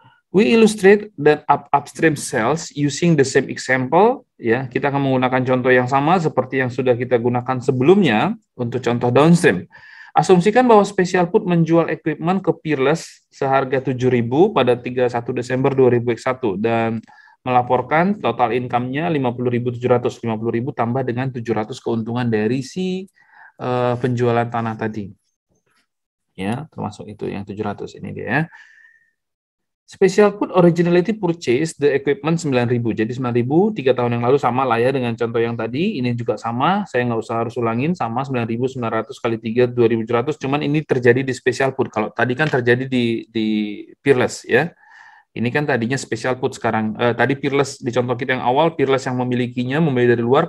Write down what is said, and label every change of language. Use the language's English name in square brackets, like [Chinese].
[English] We illustrate that upstream sales using the same example. [Indonesian] Ya, kita akan menggunakan contoh yang sama seperti yang sudah kita gunakan sebelumnya untuk contoh downstream. Asumsikan bahwa Special Food menjual equipment ke Peerless seharga 7.000 pada 31 Desember 2001 dan melaporkan total income-nya 50.700, 50.000 tambah dengan 700 keuntungan dari si penjualan tanah tadi. Ya, termasuk itu yang 700 ini dia ya. [English] Special Food originally purchase the equipment 9.000. [Indonesian] Jadi 9.000 3 tahun yang lalu sama lah ya dengan contoh yang tadi. Ini juga sama, saya nggak usah harus ulangin, sama 9.900 kali 3 2.700. Cuman ini terjadi di Special Food. Kalau tadi kan terjadi di Peerless ya. Ini kan tadinya Special Food sekarang. Tadi Peerless di contoh kita yang awal, Peerless yang memilikinya, membeli dari luar.